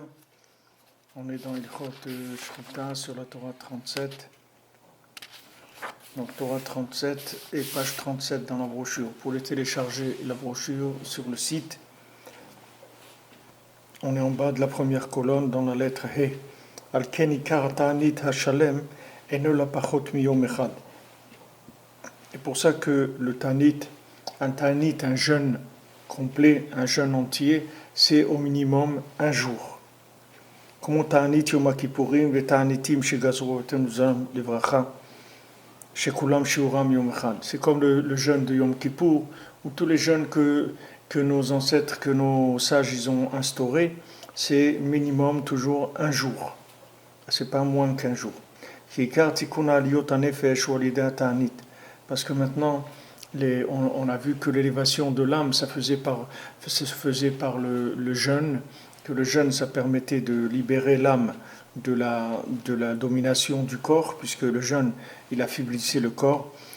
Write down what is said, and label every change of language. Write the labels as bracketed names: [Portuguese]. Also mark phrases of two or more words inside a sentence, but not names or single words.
[French] On est dans Ilchot Shchuta sur la Torah 37. Donc Torah 37 et page 37 dans la brochure. Pour les télécharger, la brochure sur le site, on est en bas de la première colonne dans la lettre He. [Hebrew] על כן עיקר תענית השלם אינו לא פחות מיום אחד. [French] C'est pour ça que le Ta'anit, un jeûne complet, un jeûne entier, c'est au minimum un jour. [Hebrew] Comme תענית יום כיפורים ותעניתים שגזרו תנוזם לברכה שכולם שיעורם יום אחד. [French] C'est comme le jeûne de Yom Kippour, où tous les jeûnes que nos ancêtres, que nos sages, ils ont instaurés, c'est minimum toujours un jour. C'est pas moins qu'un jour. Parce que maintenant, on a vu que l'élévation de l'âme, ça se faisait par le jeûne, que le jeûne, ça permettait de libérer l'âme de la domination du corps, puisque le jeûne, il affaiblissait le corps.